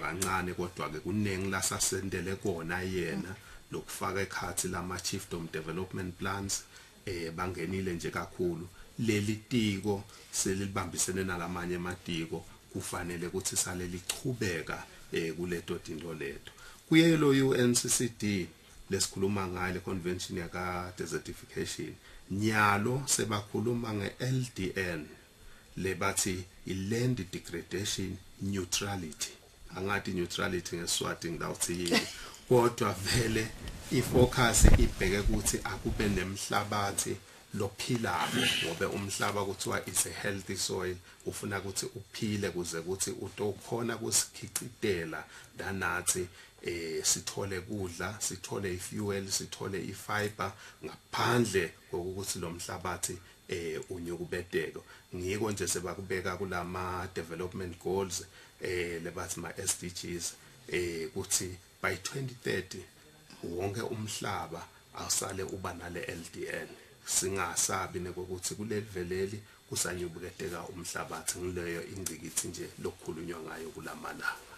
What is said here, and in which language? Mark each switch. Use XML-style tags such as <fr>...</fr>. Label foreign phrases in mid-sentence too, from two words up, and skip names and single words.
<ss>kancane kodwa ke kunengi lasasendele kona yena lokufaka ekhathi lama</ss> <en>chiefdom development plans</en> <ss>bangenile nje kakhulu leli tiko selibambisene nalamanye amatiko kufanele ukuthi sale lichubeka kuleto dinto leto kuye lo UNCCD lesikhuluma ngayo le convention yaka desertification nyalo sebakhuluma ngeLDN lebathi</ss> <en>iland degradation neutrality</en> <ss>angathi neutrality ngeSwati ngilawuthi yini kodwa vele ifocus ibheke ukuthi akube nemhlabathi lophilayo ngoba umhlaba kuthiwa</ss> <en>is a healthy soil</en> <ss>ufuna ukuthi uphile kuze ukuthi utokhona kusikhicitela danathi sithole kudla sithole ifuel sithole ifiber ngaphandle kokuthi lo mhlabathi unyukubedeko ngiko nje sebakubeka kulama</ss> <en>development goals</en> <ss>lebathi ma SDGs kuthi</ss> <en>by 2030</en> <ss>wonke umhlaba awusale uba nale LDN singasabi nekokuthi kuleliveleli kusanyubuketeka umhlabathi ngileyo ingcikithi nje lokukhulunywa ngayo kulamalanga</ss>